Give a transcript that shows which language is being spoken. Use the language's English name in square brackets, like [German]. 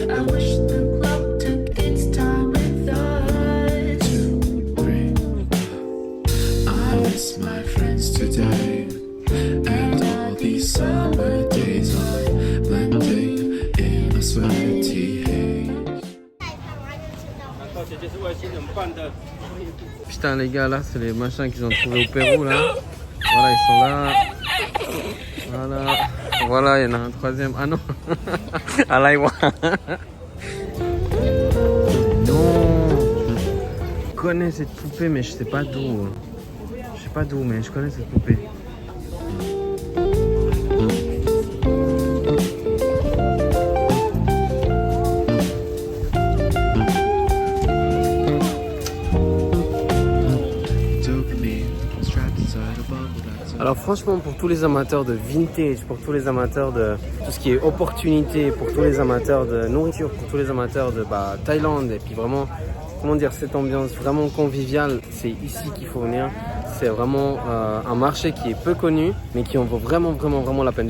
[English] I wish the clock took its time with us. 2, 3. I miss my friends today. And all these summer days are blending in a sweaty haze. [French] Putain les gars là c'est les machins qu'ils ont trouvés au Pérou là. Voilà ils sont là. Voilà. Voilà il y en a un troisième. Ah non. Ah là il voit. Non. Je connais cette poupée mais je sais pas d'où. Je sais pas d'où mais je connais cette poupée. [English] Dopamine trapped inside a bubble that's [French] Alors franchement pour tous les amateurs de vintage, pour tous les amateurs de tout ce qui est opportunité, pour tous les amateurs de nourriture, pour tous les amateurs de Thaïlande et puis vraiment, comment dire, cette ambiance vraiment conviviale, c'est ici qu'il faut venir. C'est vraiment un marché qui est peu connu mais qui en vaut vraiment la peine.